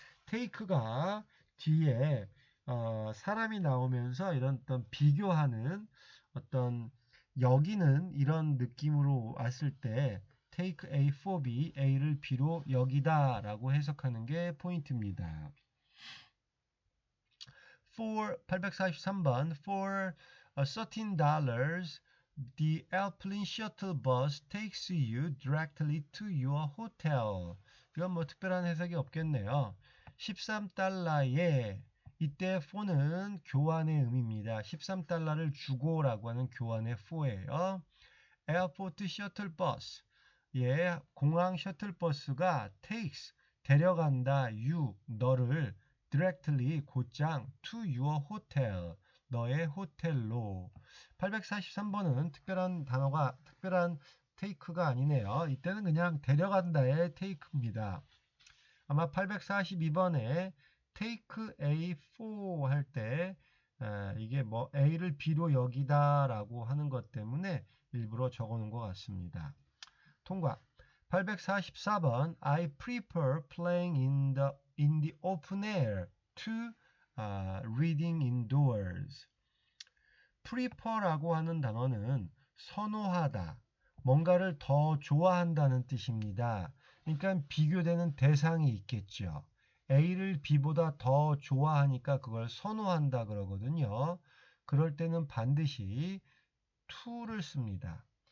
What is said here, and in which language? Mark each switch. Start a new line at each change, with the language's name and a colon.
Korean: take가 뒤에 사람이 나오면서 이런 어떤 비교하는 어떤 여기는 이런 느낌으로 왔을 때 take A for B, A를 B로 여기다 라고 해석하는 게 포인트입니다.
English: For 843번 for $13 the airplane shuttle bus takes you directly to your hotel.
Korean: 이건 뭐 특별한 해석이 없겠네요. 13달러에 이때 for는 교환의 의미입니다. 13달러를 주고라고 하는 교환의 for예요. 에어포트 셔틀 버스, 공항 셔틀버스가 takes, 데려간다, you, 너를 directly, 곧장 to your hotel, 너의 호텔로. 843번은 특별한 take가 아니네요. 이때는 그냥 데려간다의 take입니다. 아마 842번에 take a for 할 때 이게 뭐 A를 B로 여기다 라고 하는 것 때문에 일부러 적어 놓은 것 같습니다. 통과.
English: 844번 I prefer playing in the open air to reading indoors.
Korean: prefer라고 하는 단어는 선호하다, 뭔가를 더 좋아한다는 뜻입니다. 그러니까 비교되는 대상이 있겠죠. A를 B보다 더 좋아하니까 그걸 선호한다 그러거든요. 그럴 때는 반드시 to를 씁니다.